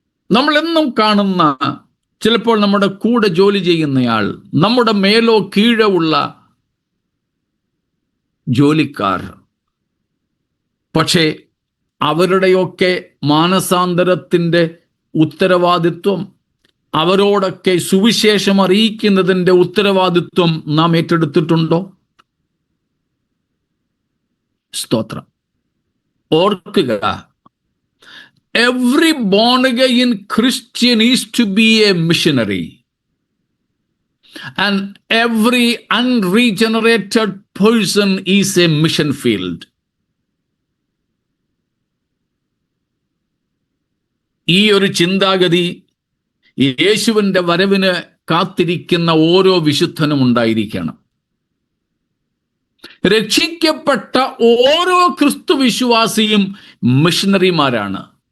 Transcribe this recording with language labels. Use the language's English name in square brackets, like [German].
[Malayalam] നമ്മളെന്നും കാണുന്ന, ചിലപ്പോൾ നമ്മുടെ കൂടെ ജോലി ചെയ്യുന്നയാൾ, നമ്മുടെ മേലോ കീഴോ ഉള്ള ജോലിക്കാർ. പക്ഷേ അവരുടെയൊക്കെ മാനസാന്തരത്തിൻ്റെ ഉത്തരവാദിത്വം, അവരോടൊക്കെ സുവിശേഷം അറിയിക്കുന്നതിൻ്റെ ഉത്തരവാദിത്വം നാം ഏറ്റെടുത്തിട്ടുണ്ടോ? സ്തോത്രം. [English] ഓർക്കുക, every born again Christian is to be a missionary, and every unregenerated person is a mission field. [Malayalam] ഈ ഒരു ചിന്താഗതി യേശുവിൻ്റെ വരവിന് കാത്തിരിക്കുന്ന ഓരോ വിശുദ്ധനും ഉണ്ടായിരിക്കണം. രക്ഷിക്കപ്പെട്ട ഓരോ ക്രിസ്തു വിശ്വാസിയും മിഷണറിമാരാണ്.